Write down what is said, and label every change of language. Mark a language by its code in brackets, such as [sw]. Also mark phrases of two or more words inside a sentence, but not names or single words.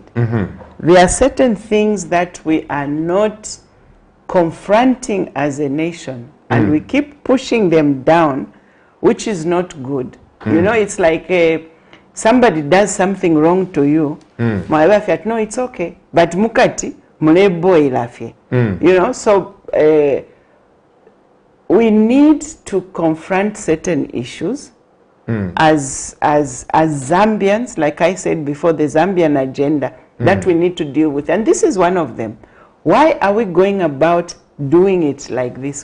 [en] There are certain things that we are not confronting as a nation, and we keep pushing them down, which is not good. You know, it's like somebody does something wrong to you, no, it's okay, but [bem] mukati mulebo ilafye. [en] You know, so we need to confront certain issues as Zambians, like I said before, the Zambian agenda that we need to deal with, and this is one of them. Why are we going about doing it like this?